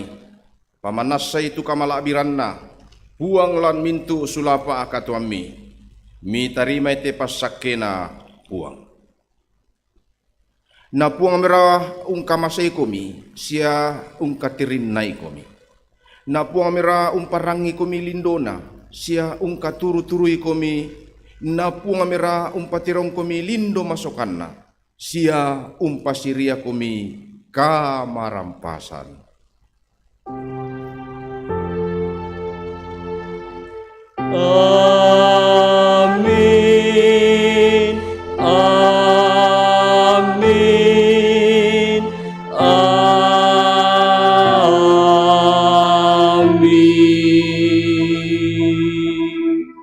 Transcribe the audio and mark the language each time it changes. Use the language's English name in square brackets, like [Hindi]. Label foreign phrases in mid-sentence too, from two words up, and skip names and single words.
[Toraja-Sa'dan] Pamanasa itu kamalabiran na, puang lan mintu sulapa akatuami. Mi tarima ite pasakke na puang. Na puang mera kamasay kumi, siya katirin nai kumi. Na puang mera parangi kumi lindona, siya katuru-turui komi na punga mera patirong komi lindo masokanna siya pasiria komi kamarampasan. Amin, amin, amin.